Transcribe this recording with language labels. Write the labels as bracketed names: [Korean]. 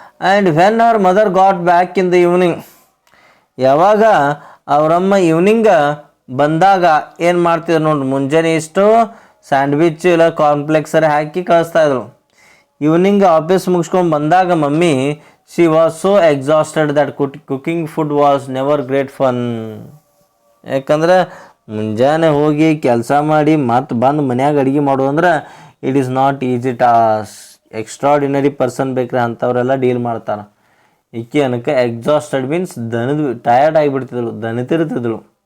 [English] And when our mother got back in the evening. [Kannada] ಯಾವಾಗ ಅವರಮ್ಮ evening ಬಂದಾಗ ಏನು ಮಾಡ್ತಿದ್ರು ನೋಡ್ರಿ, ಮುಂಜಾನೆ ಇಷ್ಟು ಸ್ಯಾಂಡ್ವಿಚ್ ಇಲ್ಲ ಕಾರ್ನ್ಫ್ಲೆಕ್ಸರೇ ಹಾಕಿ ಕಳಿಸ್ತಾಯಿದ್ರು. ಈವ್ನಿಂಗ್ ಆಫೀಸ್ ಮುಗಿಸ್ಕೊಂಡು ಬಂದಾಗ mummy [English] she was so exhausted that cooking food was never great fun. [Kannada] ಯಾಕಂದ್ರೆ ಮುಂಜಾನೆ ಹೋಗಿ ಕೆಲಸ ಮಾಡಿ ಮತ್ತೆ ಬಂದು ಮನ್ಯಾಗ ಅಡುಗೆ ಮಾಡೋದು ಅಂದ್ರೆ [English] It is not easy task. [Kannada] Extraordinary person ಬೇಕ್ರಿ ಅಂಥವರೆಲ್ಲ ಡೀಲ್ ಮಾಡ್ತಾರೆ. ಈಕೆ ಏನಕ್ಕೆ ಎಕ್ಸಾಸ್ಟೆಡ್ ಮೀನ್ಸ್ ಟಯರ್ಡ್ ಆಗಿಬಿಡ್ತಿದ್ಳು, ದಣಿತಿರ್ತಿದ್ಳು.